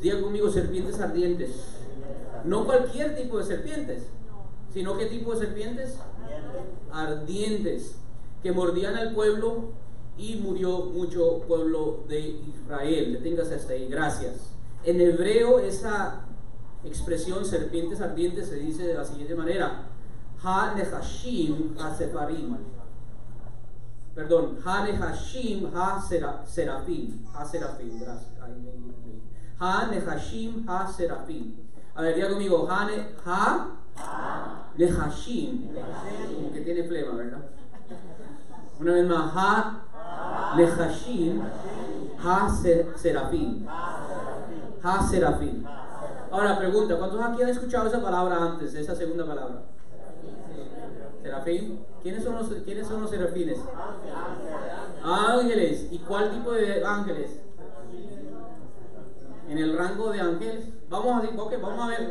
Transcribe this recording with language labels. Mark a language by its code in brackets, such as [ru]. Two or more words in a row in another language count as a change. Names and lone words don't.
[es] Diga conmigo, serpientes ardientes. No cualquier tipo de serpientes, sino ¿qué tipo de serpientes? Ardientes, que mordían al pueblo, y murió mucho pueblo de Israel. Deténgase hasta ahí, gracias. En hebreo esa expresión serpientes ardientes se dice de la siguiente manera: [he] הנחשים הספרים. Perdón, הנחשים השרפים. השרפים, gracias. הנחשים השרפים. [es] A ver, diga conmigo, Ha-nehashim. Como que tiene flema, ¿verdad? Una vez más, [he] הנחשים השרפים. [es] Ha-serafim. Ahora pregunta, ¿cuántos aquí han escuchado esa palabra antes, esa segunda palabra? ¿Serafín? ¿Quiénes son los serafines? Ángeles. ¿Y cuál tipo de ángeles? En el rango de ángeles. Vamos a ver.